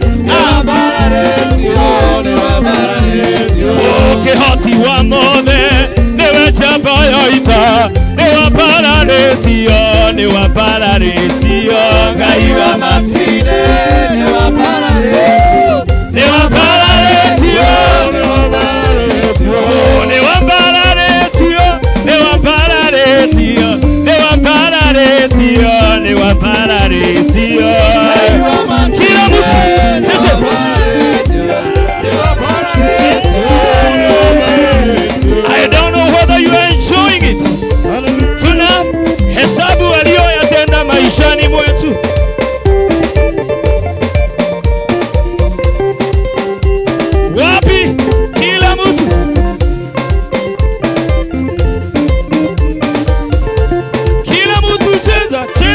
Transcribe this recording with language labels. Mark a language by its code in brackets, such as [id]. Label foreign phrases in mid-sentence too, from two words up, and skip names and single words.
[ki] kĩhoti wa mothe nĩwe njamba ya ita nĩ wambararĩtio Ngai wa matu-inĩ nĩ wambararĩtio [sw] kila mtu [en] I don't know whether you are enjoying it. [sw] Tuna hesabu aliyoyatenda maishani mwetu. Wapi kila mtu? Kila mtu cheza.